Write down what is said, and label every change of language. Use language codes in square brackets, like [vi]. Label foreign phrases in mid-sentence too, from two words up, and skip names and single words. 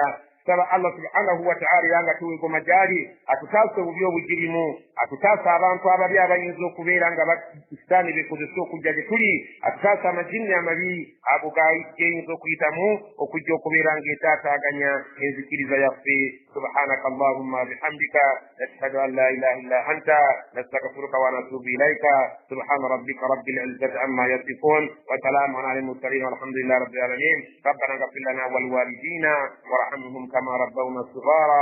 [lg] Saba Allah [ar] سبحانه وتعالى [lg] era nga tuwegoma gy'ali atutaasa obubi obugirimu, atutaasa abantu ababi abayinza okubeera nga sitaani bekozesa okujja gye tuli, atutaasa amajinni amabi ago gayinza okuyitamu okujja okubeera ng'etaataaganya enzikiriza yaffe. [ar] سبحانك اللهم بحمدك نشهد أن لا إله إلا أنت نستغفرك ونتوب إليك. سبحان ربك رب العزة عما يصفون وسلام على المرسلين والحمد لله رب العالمين. ربنا اغفر لنا ولوالدينا وارحمهم كما ربونا صغارا.